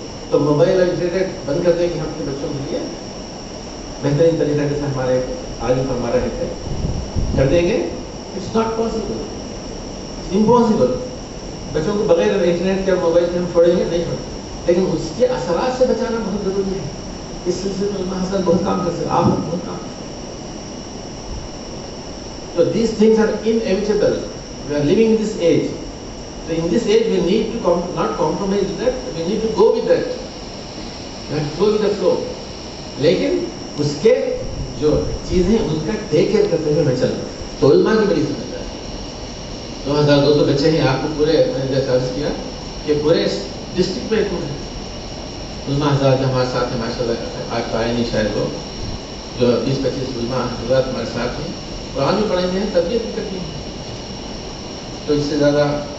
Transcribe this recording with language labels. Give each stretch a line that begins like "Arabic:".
Urdu: تو موبائل اور انٹرنیٹ بند کر دیں کہ ہم اپنے بچوں کے لیے بہترین طریقے سے ہمارے عالم فرما رہے تھے کر دیں گے.
English: It's not possible, impossible.
Urdu: بچوں کو بغیر انٹرنیٹ کے اور موبائل کے ہم چھوڑیں گے نہیں چھوڑیں, لیکن اس کے اثرات سے بچانا بہت ضروری ہے. اس سلسلے میں علماء حضرات بہت کام کر سکتے, آپ بہت کام.
English: So these things are inevitable. We are living in this age. So in this age we need to not compromise with that. We need to go with that. We have to go with the flow.
Urdu: لیکن اس کے جو چیزیں ان کا take care کرتے ہوئے میں چل رہا ہوں. تو علماء کی بڑی ذمہ داری. 2200 بچے ہیں, آپ کو پورے میں نے جیسا عرض کیا کہ پورے ڈسٹرکٹ میں علماء حضرات جو ہمارے ساتھ ہیں ماشاء اللہ, آج تو آئے نہیں شاید وہ, جو 20-25 علماء حضرات ہمارے ساتھ ہیں, قرآن بھی پڑھیں گے, تربیت بھی کرتی ہیں. تو اس سے زیادہ